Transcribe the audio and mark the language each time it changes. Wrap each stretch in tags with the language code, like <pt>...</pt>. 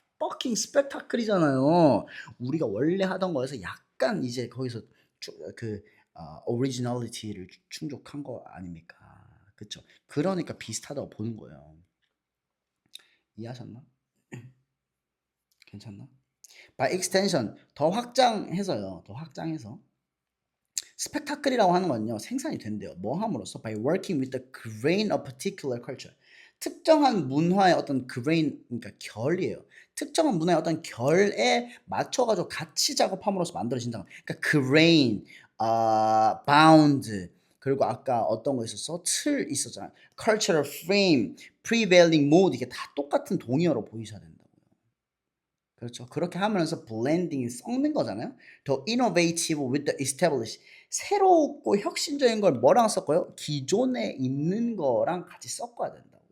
<ko>퍼킹 스펙타클이잖아요. 우리가 원래 하던 거에서 약간 이제 거기서 그 오리지널리티를 충족한 거 아닙니까? 그쵸? 그러니까 비슷하다고 보는 거예요. 이해하셨나? 괜찮나?</ko> <en>By extension,</en> <ko>더 확장해서요. 더 확장해서 스펙타클이라고 하는 건요 생산이 된대요. 뭐 함으로써?</ko> <en>By working with the grain of particular culture.</en> <ko>특정한 문화의 어떤 grain, 그러니까 결이에요. 특정한 문화의 어떤 결에 맞춰가지고 같이 작업함으로써 만들어진다. 그러니까 grain, bound, 그리고 아까 어떤 거 있었어? 틀 있었잖아.</ko> <en>cultural frame, prevailing mode,</en> <ko>이게 다 똑같은 동의어로 보이셔야 된다고요. 그렇죠. 그렇게 하면서 블렌딩이 섞는 거잖아요.</ko> <en>더 innovative with the established.</en> <ko>새롭고 혁신적인 걸 뭐랑 섞어요? 기존에 있는 거랑 같이 섞어야 된다고요.</ko>